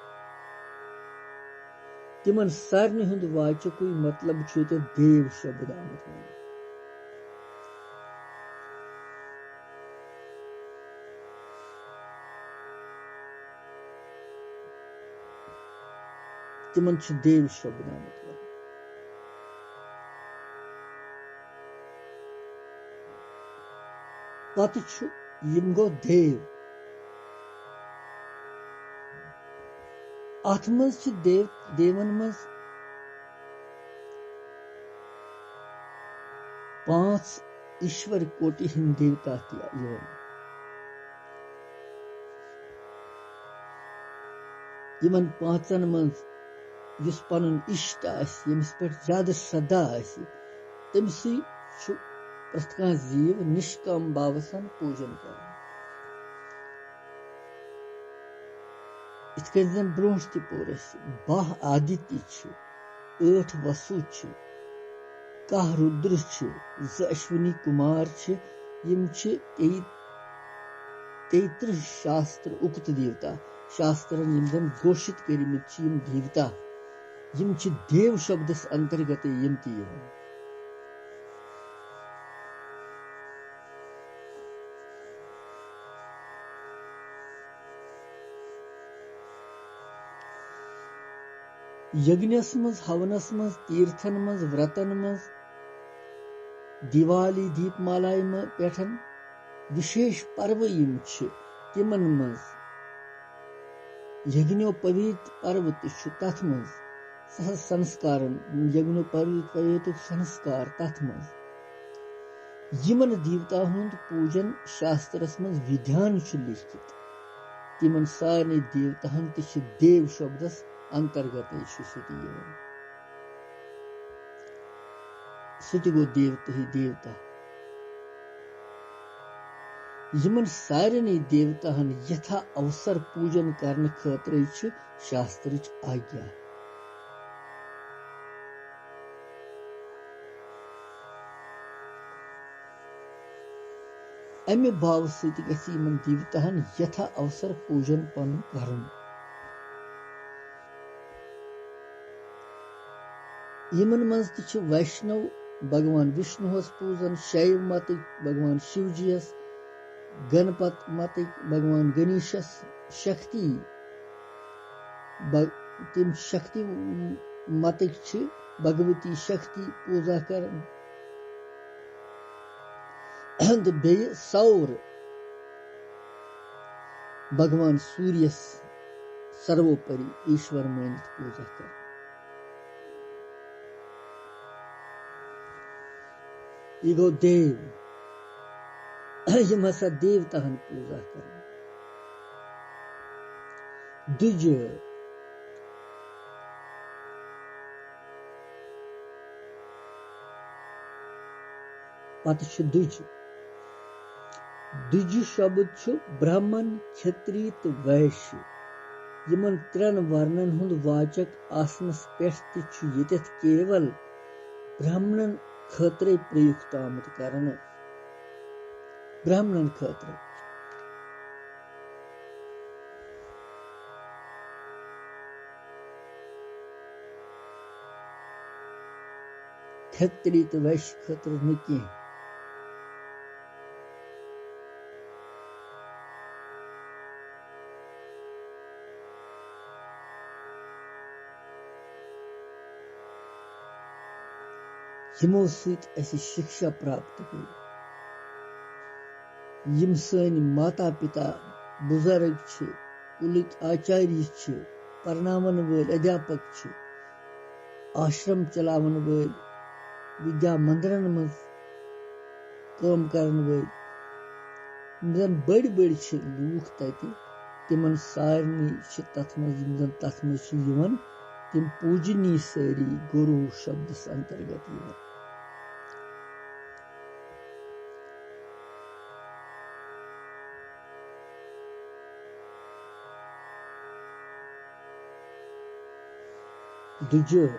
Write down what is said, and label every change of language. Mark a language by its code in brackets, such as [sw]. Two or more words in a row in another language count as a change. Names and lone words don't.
[ks] तिमन सारनि हुंद वाचक मतलब छु ते देव शब्द आमत वन तिमन छु देव शब्द आमत वन पत यम गो देव अथ मज देवन मज 5 ईश्वर कोटि हिंद देवता यमन 5 मज युस पनुन इष्ट आसि यमिस पे ज्यादा श्रद्धा आसि तमसी प्रथ कह जीव निष्काम भाव सन पूजन कर इत कन ब्रोह त पोर 12 आदित्य 8 वसु 10 रुद्र 2 अश्विनी कुमार यम 33 शास्त्र उक्त देवता शास्त्रन यम जन घोषित करिमित यम देवता यम देव शब्दस अंतर्गत यम ती यज्ञस मज हवनस मज तीर्थन मज व्रतन मज दिवाली दीपमाला पेठन विशेष पर्व यम तिमन मज यज्ञोपवीत पर्व तथ मज संस्कार यज्ञोपवीत संस्कार तथ मज यमन देवता हुंद पूजन शास्त्रस मज विधान लिखित तिमन सारे देवताहन देव शब्दस अंतर्गत सह गो देवता ही देवता यमन सारे देवताहन यथा अवसर पूजन करने खतर शास्त्र आज्ञा अमे भाव सत गमन देवताहन यथा अवसर पूजन पन कर यमन मज वैष्णव भगवान विष्णु पूजन शैव मत भगवान शिवजीस गणपत मत भगवान गणेशस शक्ति तिम शक्ति मत भगवती शक्ति पूजा कर बे सौर भगवान सूर्यस सर्वोपरि ईश्वर मानित पूजा कर गो देव यम हसा देवताहन पूजा कर दुज पत दुज दुज शब्द ब्राह्मण क्षत्रिय तो वैश्य यमन 3 वर्णन हुंद वाचक आसनस पेठ यत केवल ब्राह्मणन खतरे प्रयुक्त आमत कारण ब्राह्मणन खतरे क्षत्रिय तो वैश्य खतर न कह यमो सत शिक्षा प्राप्त गई यम सन माता पिता बुजुर्ग कुलिक आचार्य परनावन वल अध्यापक आश्रम चलावन वल विद्या मंदिरन मज काम करन वल जन बड़ बड़ लूख तत तिमन सारनी तथ मज तिम पूजनी सारी गुरु शब्द अंतर्गत दुज